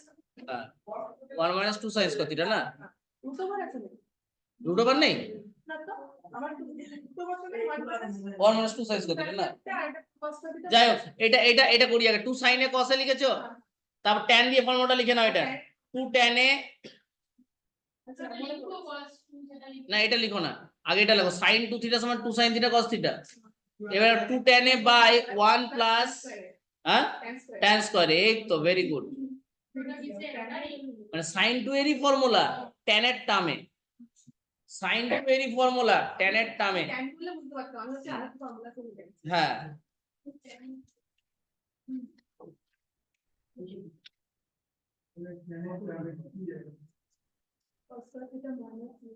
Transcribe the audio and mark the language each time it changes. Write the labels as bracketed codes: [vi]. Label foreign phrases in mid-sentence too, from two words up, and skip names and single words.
[en] হ্যাঁ, 1 minus 2 sin square theta না, root over আছে root over নেই, [bn] না তো আমার [en] root over [bn] নেই [en] 1 minus 2 sin square theta না। [bn] আর একটা [en] cos square theta [bn] যাই হোক, এটা করি আগে। [en] 2 sin a cos a [bn] লিখেছো, তারপর tan দিয়ে ফর্মুলাটা লিখে নাও। [en] এটা 2 tan a, [bn] আচ্ছা না এটা লিখো না, আগে এটা লিখো [en] sin 2 theta [bn] সমান [en] 2 sin theta cos theta। এবার 2 tan a by 1 plus হ্যাঁ tan square, [bn] এই তো [en] very good. [bn] মানে sin 2 এরই ফর্মুলা tan এর টার্মে, sin 2 এরই ফর্মুলা tan এর টার্মে। tan গুলো বুঝতে পারতাম, আমি হচ্ছে আরেকটা ফর্মুলা করে দিই। হ্যাঁ, [en] cos square theta minus